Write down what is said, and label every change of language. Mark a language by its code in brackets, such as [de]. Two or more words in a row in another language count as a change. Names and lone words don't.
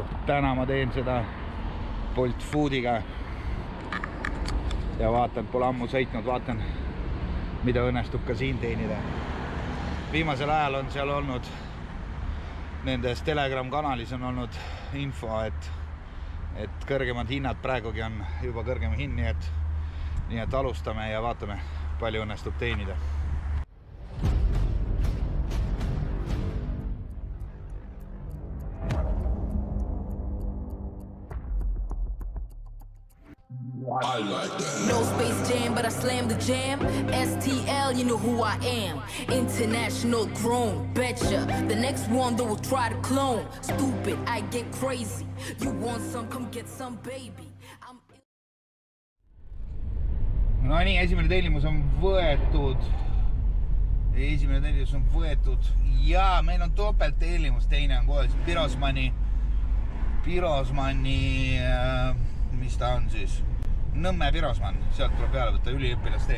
[et] Täna ma teen seda Bolt Foodiga ja vaatan, pole ammu sõitnud, vaatan, mida õnnestub ka siin teenida. Viimasel ajal on seal olnud, nendes Telegram kanalis on olnud info, et kõrgemad hinnad praegugi on juba kõrgem hind, nii et alustame ja vaatame, palju õnnestub teenida. [en] I like that. No Space Jam, but I slammed the jam. STL, you know who I am. International grown, betcha. The next one that will try to clone. Stupid, I get crazy. You want some, come get some, baby. [et] No nii, esimene tellimus on võetud. Ja meil on topelt tellimus, teine on kohe Pirosmanni, mis ta on siis? Nõmme Pirosman, sealt tuleb peale võtta üliõpilastee.